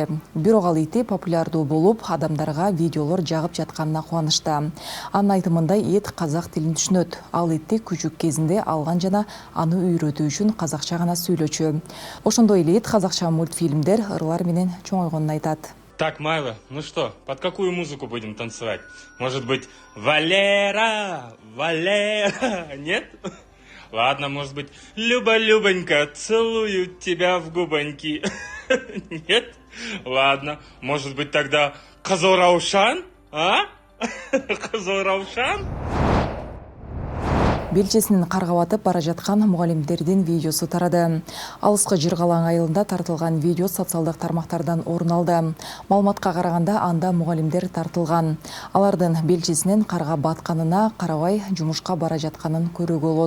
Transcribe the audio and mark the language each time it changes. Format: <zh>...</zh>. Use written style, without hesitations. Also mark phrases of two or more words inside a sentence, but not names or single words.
<ky>Бирок ал ити популярдуу болуп, адамдарга видеолор жагып жатканына кубанычта. Анын айтымында ит казак тилин түшүнөт. Ал итти күчүк кезинде алган жана аны үйрөтүү үчүн казакча гана сүйлөчү. Ошондой эле ит казакча мультфильмдер, ырлар менен чоңойгонун айтат.</ky> <ru>Так, Майла, ну что, под какую музыку будем танцевать? Может быть, Валера, Валера, нет? Ладно, может быть, Люба-Любонька, целую тебя в губоньки. Нет? Ладно, может быть, тогда Казо-Раушан, а? Казо-Раушан?</ru> <ky>Белчесинин карга батып бара жаткан мугалимдердин видеосу тарады. Алыскы Жыргалаң айылында тартылган видео социалдык тармактардан орун алды. Маалыматка караганда анда мугалимдер тартылган. Алардын белчесинин карга батканына карабай жумушка бара жатканын көрүүгө болот.</ky>